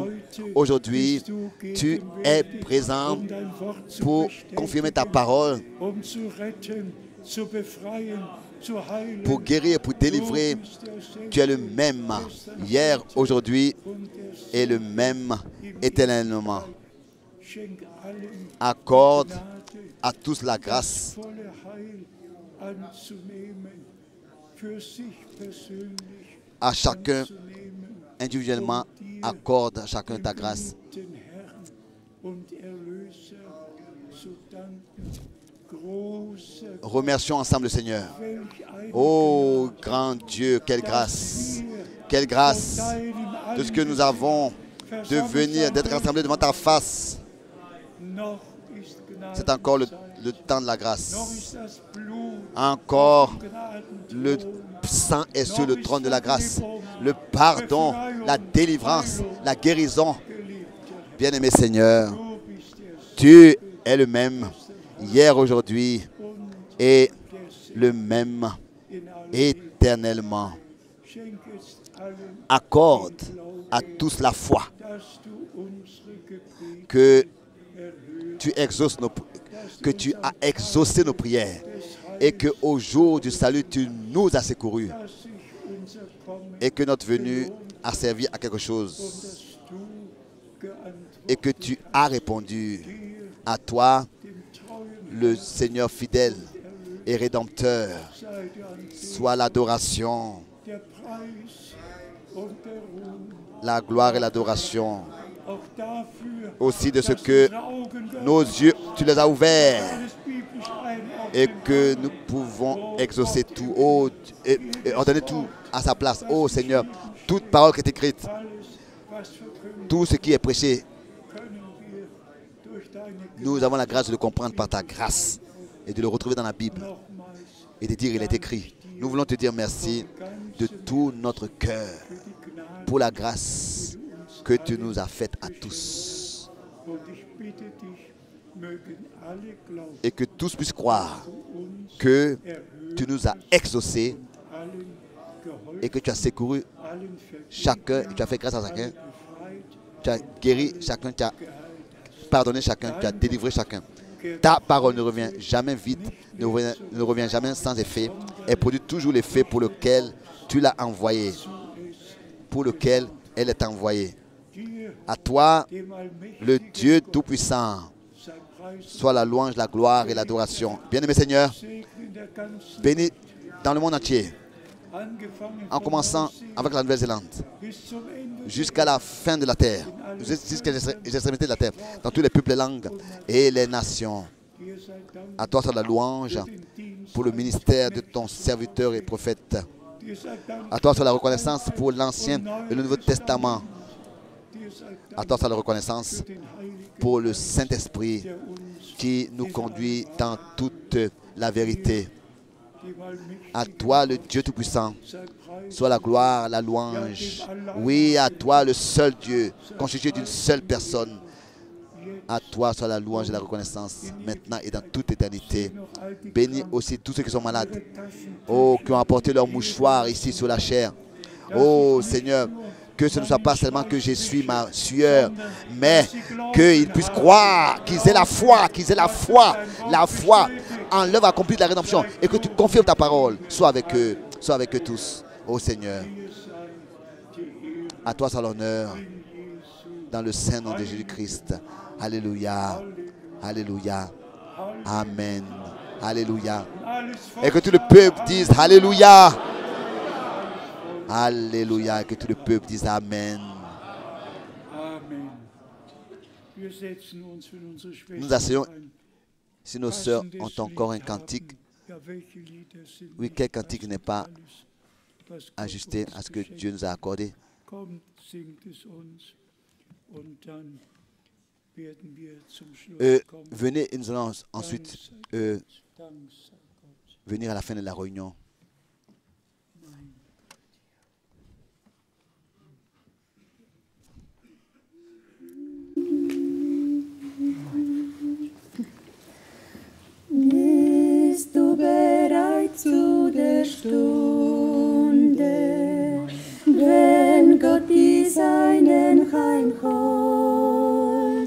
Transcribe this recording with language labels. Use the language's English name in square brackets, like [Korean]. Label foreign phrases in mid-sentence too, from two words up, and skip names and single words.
[French] Aujourd'hui, tu es présent pour confirmer ta parole, pour guérir, pour délivrer. Tu es le même hier, aujourd'hui et le même éternellement. Accorde à tous la grâce. [German] volle Heil anzunehmen, für sich persönlich [French] À chacun [German] anzunehmen, [French] individuellement, accorde à chacun ta grâce. [German] den Herrn und Erlöser zu danken. Großer [French] Remercions ensemble le Seigneur. [German] welch eine [French] Oh grand Dieu, quelle grâce. Quelle grâce de ce que nous avons de venir, d'être rassemblés devant ta face. [German] noch ist [French] C'est [German] Gnade, [French] encore le temps de la [German] noch [French] grâce. [German] ist das Blut [French] Encore [German] Gnadenthron, [French] le sang est sur le trône de la grâce. Le pardon, la délivrance, la guérison. Bien-aimé Seigneur, [German] du bist der [French] tu es le même hier, aujourd'hui et le même [German] in allen [French] éternellement. [German] Schenk es allen, [French] Accorde à tous la foi, [German] dass du unsere Gebete [French] que [German] erhöhst, [French] tu exauces que tu as exaucé nos prières et que au jour du salut tu nous as secourus [German] dass sich unser Kommen [French] et que notre venue a servi à quelque chose [German] dass du geantwortet [French] et que tu as répondu à toi, [German] dem treuen [French] le Seigneur fidèle et rédempteur. [German] sei dir an [French] Soit l'adoration, [German] der Preis und der Ruhm, [French] la gloire et l'adoration [German] auch dafür, [French] aussi de ce [German] dass [French] que [German] unsere Augen [French] nos yeux, tu les as ouverts [German] alles biblisch einordnen [French] et que nous pouvons exaucer tout et ordonner tout à sa place. Oh Seigneur, toute parole qui est écrite, [German] alles, was verkündet, [French] tout ce qui est prêché, [German] können wir durch deine [French] nous avons la grâce de le comprendre par ta grâce et de le retrouver dans la Bible [German] nochmals [French] et de dire il est écrit. Nous voulons te dire merci de tout notre cœur [German] die Gnade. [French] pour la grâce que tu nous as faite à tous [German] Und ich bitte dich, mögen alle glauben, [French] et que tous puissent croire [German] uns [French] que [German] erhöht, [French] tu nous as exaucés [German] allen geholfen, [French] et que tu as secouru [German] allen vergeben, [French] chacun, tu as fait grâce à chacun, [German] befreit, [French] tu as guéri chacun, tu as [German] geheilt. [French] pardonné chacun, tu as délivré chacun. Ta parole ne revient jamais vite, ne revient jamais sans effet, et produit toujours l'effet pour lequel tu l'as envoyé, pour lequel elle est envoyée. [German] Dir, [French] À toi, [German] dem Allmächtigen, [French] le Dieu Tout-Puissant, [German] sei Preis [French] soit la louange, la gloire et l'adoration. Bien-aimé Seigneur, [German] Segen in der ganzen [French] bénis dans le monde entier, [German] angefangen [French] en [German] von [French] commençant [German] Neuseeland [French] avec la Nouvelle-Zélande, [German] bis zum Ende [French] jusqu'à la fin de la terre, jusqu'à les extrémités de la terre, dans tous les peuples, les langues et les nations. [German] dir sei Dank [French] À toi soit la louange [German] den Dienst, [French] pour le ministère de ton serviteur et prophète. [German] dir sei Dank, [French] À toi soit la reconnaissance pour l'Ancien et le Nouveau Testament. [German] dir sei [French] À [German] Dank [French] toi soit la reconnaissance [German] den Heiligen, [French] pour le Saint-Esprit [German] der uns [French] qui nous conduit dans toute la vérité. [German] dem Allmächtigen [French] À toi, le Dieu Tout-Puissant, [German] sei Preis, [French] soit la gloire, la louange. Oui, à toi, le seul Dieu, constitué d'une seule personne. À toi soit la louange et la reconnaissance, maintenant et dans toute éternité. [German] noch all die [French] Bénis aussi tous ceux qui sont malades. [German] Taschen, [French] Oh, qui ont apporté leur mouchoir ici sur la chair. Oh, Seigneur, que ce ne soit pas seulement que j'essuie ma sueur, mais qu'ils puissent croire, qu'ils aient la foi, la foi en l'œuvre accomplie de la rédemption, et que tu confirmes ta parole. Sois avec eux tous. Oh Seigneur, à toi soit l'honneur dans le saint nom de Jésus-Christ. Alléluia, alléluia, amen, alléluia. [German] alles [French] Et que tout le peuple dise Alléluia. Alléluia. Et que tout le peuple dise Amen. Amen. [German] Wir setzen uns, wenn unsere [French] Nous asseyons. [German] Schwestern ein. [French] Si nos sœurs ont encore un cantique, [German] Ja, welche Lieder sind [French] oui, [German] nicht [French] quel cantique n'est pas [German] alles, was Gott [French] ajusté [German] uns [French] à ce que [German] geschenkt [French] Dieu nous a accordé? [German] Kommt, singt es uns und dann werden wir zum Schluss kommen. [French] Venez et nous allons ensuite [German] Dank sei Gott. [French] venir à la fin de la réunion. [German] Mein Bist du bereit zu der Stunde, wenn Gott die Seinen heimholt?